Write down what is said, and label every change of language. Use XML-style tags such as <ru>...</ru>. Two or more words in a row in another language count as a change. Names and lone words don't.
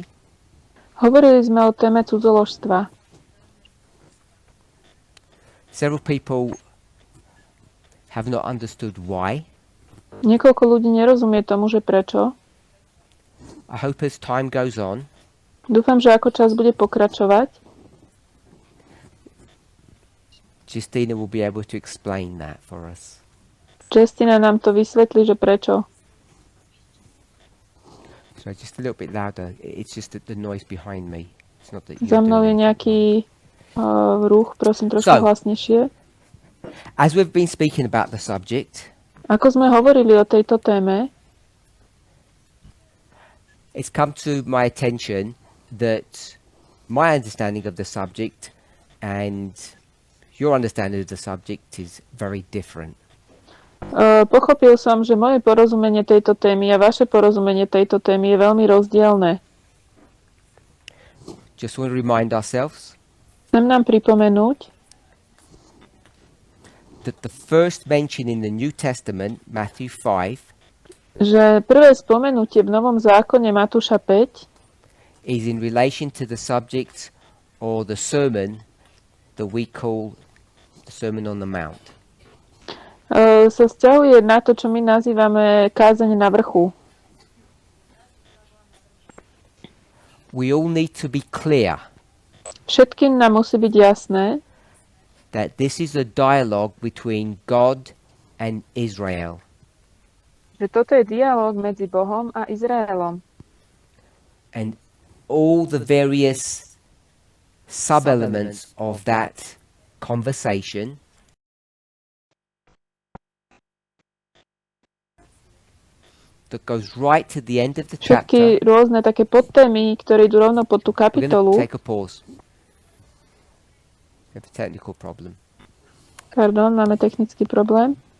<sk>Hovorili sme o téme cudzoložstva.</sk> <en>Several people have not understood why.</en> <sk>Niekoľko ľudí nerozumie tomu, že prečo.</sk> <en>I hope as time goes on,</en> <sk>Dúfam, že ako čas bude pokračovať,</sk> <en>Justina will be able to explain that for us.</en> <sk>Justina nám to vysvetlí, že prečo.</sk> <en>So just a little bit louder. It's just that the noise behind me. It's not that you're</en> <sk>Za mnou je</sk> <en>doing</en> <sk>nejaký ruch, prosím troška hlasnejšie.</sk> <en>As we've been speaking about the subject,</en> <sk>Ako sme hovorili o tejto téme,</sk> <en>it's come to my attention that my understanding of the subject and your understanding of the subject is very different.</en> <sk>Pochopil som, že moje porozumenie tejto témy a vaše porozumenie tejto témy je veľmi rozdielne.</sk> <en>Just want to remind ourselves</en> <sk>Chcem nám pripomenúť,</sk> <en>that the first mention in the New Testament, Matthew 5,</en> <sk>že prvé spomenutie v Novom zákone Matúša 5</sk> <en>is in relation to the subject or the sermon that we call the Sermon on the Mount.</en> <sk>Sa vzťahuje na to, čo my nazývame kázeň na vrchu.</sk> <en>We all need to be clear</en> <sk>Všetkým nám musí byť jasné,</sk> <en>that this is a dialogue between God and Israel.</en> <sk>že toto je dialóg medzi Bohom a Izraelom.</sk> <en>And all the various sub-elements of that conversation that goes right to the end of the chapter.</en> <sk>Všetky rôzne také podtémy, ktoré idú rovno pod tú</sk> <en>We're</en> <sk>kapitolu.</sk> <en>going to take a pause. We have a technical problem.</en> <sk>Pardon, máme technický problém.</sk>